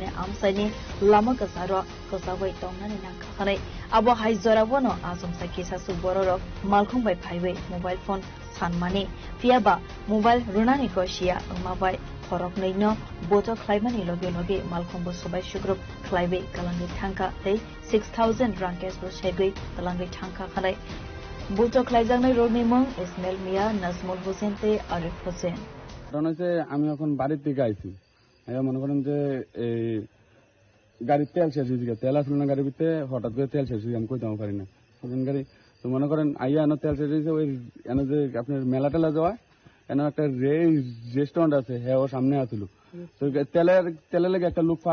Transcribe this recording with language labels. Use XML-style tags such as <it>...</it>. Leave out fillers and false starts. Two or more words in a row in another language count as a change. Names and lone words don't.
<trp>amsaini lama kasaro kosabai tongnani nang khanai abo haizarabo no asam sakisa su bororok malkhong bai phaibai</trp> <en>mobile phone</en> <trp>sanmani fiaba mobile runani kosia mabai khorok nei no boto khlaimani loge loge malkhong bo sobai shugrop khlaibai kalangi thangka tei 6000 rankes bo shegoi kalangi thangka khanai Buto Klaizanai Romimong, Ismail Mia, Nazmul Hussein, Arif Hussein. Donase,</trp> <bn>আমি এখন বাড়ির থেকে আইছি মনে করেন যে গাড়ির তেল শেষ হয়ে গেছে তেল আসলে না গাড়ির ভিতরে হঠাৎ করে তেল শেষ হয়ে আমি কইতে পারি না তখন গাড়ি তো মনে করেন আইয়া এনে তেল শেষ হয়েছে ওই এনে যে আপনার মেলা টেলা যাওয়া এনে একটা রেস্টুরেন্ট আছে হ্যাঁ ও সামনে আসলো তো তেলের লেগে একটা লোক</bn>